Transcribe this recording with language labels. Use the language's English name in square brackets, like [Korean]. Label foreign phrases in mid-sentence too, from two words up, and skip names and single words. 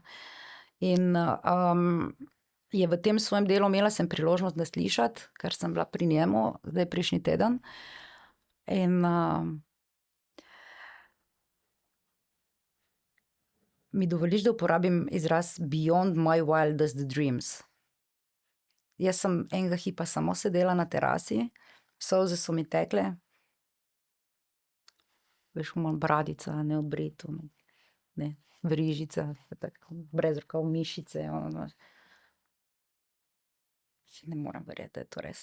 [Slovenian] In je v tem svojem delu imela sem priložnost, da slišati, ker sem bila pri njemu zdaj prejšnji teden. In mi dovoliš, da uporabim izraz [English] beyond my wildest dreams. [Slovenian] Jaz sem enega hipa samo sedela na terasi, solze so mi tekle, veš, bradica, neobrit, ne, verižica, brez rokav, mišice. Si ne morem verjeti, da je to res.